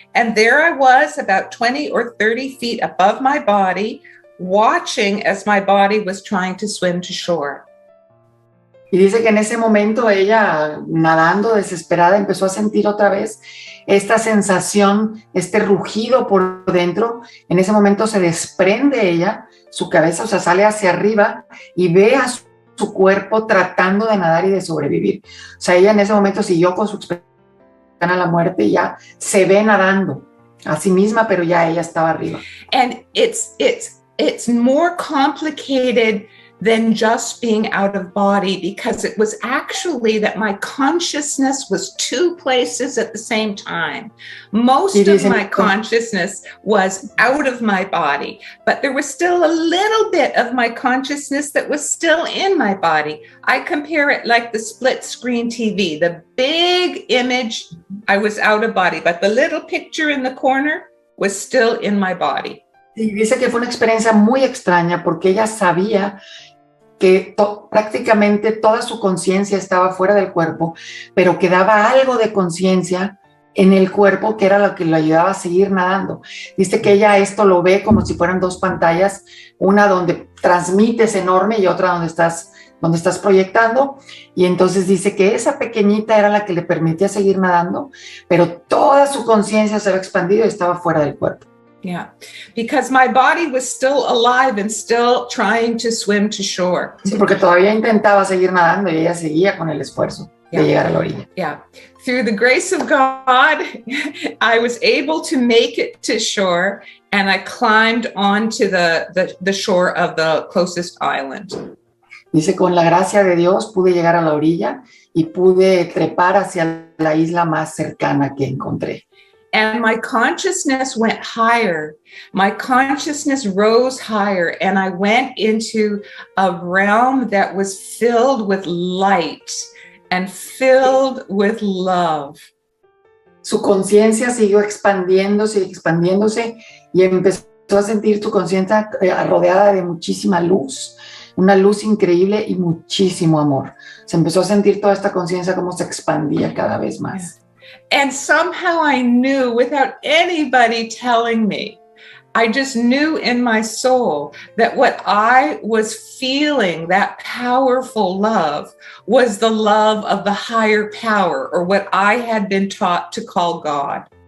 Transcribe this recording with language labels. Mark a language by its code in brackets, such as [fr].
[en] And there I was about 20 or 30 feet above my body, watching as my body was trying to swim to shore. [es] Y dice que en ese momento ella, nadando desesperada, empezó a sentir otra vez esta sensación, este rugido por dentro. En ese momento se desprende ella, su cabeza, o sea, sale hacia arriba y ve a su cuerpo tratando de nadar y de sobrevivir. O sea, ella en ese momento siguió con su experiencia a la muerte y ya se ve nadando a sí misma, pero ya ella estaba arriba. [en] And it's more complicated than just being out of body, because it was actually that my consciousness was two places at the same time. Most of my consciousness was out of my body, but there was still a little bit of my consciousness that was still in my body. I compare it like the split screen TV. The big image, I was out of body, but the little picture in the corner was still in my body. [es] Y dice que fue una experiencia muy extraña porque ella sabía que prácticamente toda su conciencia estaba fuera del cuerpo, pero quedaba algo de conciencia en el cuerpo que era lo que le ayudaba a seguir nadando. Dice que ella esto lo ve como si fueran dos pantallas, una donde transmites enorme y otra donde estás proyectando, y entonces dice que esa pequeñita era la que le permitía seguir nadando, pero toda su conciencia se había expandido y estaba fuera del cuerpo. [en] Yeah, because my body was still alive and still trying to swim to shore. [es] Sí, porque todavía intentaba seguir nadando y ella seguía con el esfuerzo de llegar a la orilla. [en] Yeah, through the grace of God, I was able to make it to shore, and I climbed onto the shore of the closest island. [es] Dice, con la gracia de Dios pude llegar a la orilla y pude trepar hacia la isla más cercana que encontré. [en] And my consciousness went higher. My consciousness rose higher, and I went into a realm that was filled with light and filled with love. [es] Su conciencia siguió expandiéndose y empezó a sentir su conciencia rodeada de muchísima luz, una luz increíble y muchísimo amor. Se empezó a sentir toda esta conciencia como se expandía cada vez más. [en] Yeah. And somehow I knew, without anybody telling me, I just knew in my soul that what I was feeling, that powerful love, was the love of the higher power, or what I had been taught to call God.